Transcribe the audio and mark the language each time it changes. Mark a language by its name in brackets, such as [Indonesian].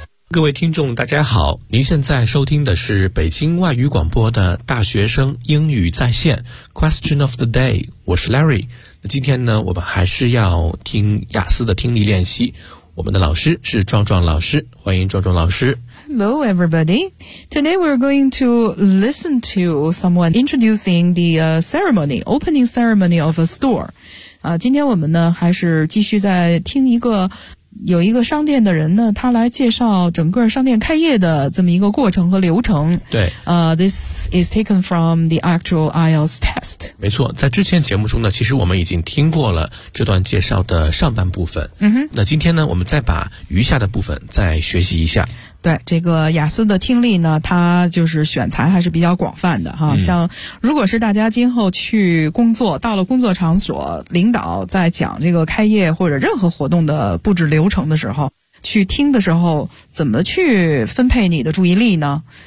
[Chinese] 各位听众大家好，您现在收听的是北京外语广播的大学生英语在线 [English] Question of the day， [Chinese] 我是 Larry。那今天呢，我们还是要听雅思的听力练习，我们的老师是壮壮老师，欢迎壮壮老师。 [English] Hello everybody, today we're going to listen to someone introducing the ceremony, opening ceremony of a store. [Chinese] 今天我们呢还是继续在听一个有一个商店的人呢，他来介绍整个商店开业的这么一个过程和流程。对， [English] This is taken from the actual IELTS test. [Chinese] 没错，在之前节目中呢，其实我们已经听过了这段介绍的上半部分。嗯哼，那今天呢，我们再把余下的部分再学习一下。对，这个雅思的听力呢，它就是选材还是比较广泛的哈。像如果是大家今后去工作，到了工作场所，领导在讲这个开业或者任何活动的布置流程的时候，去听的时候，怎么去分配你的注意力呢？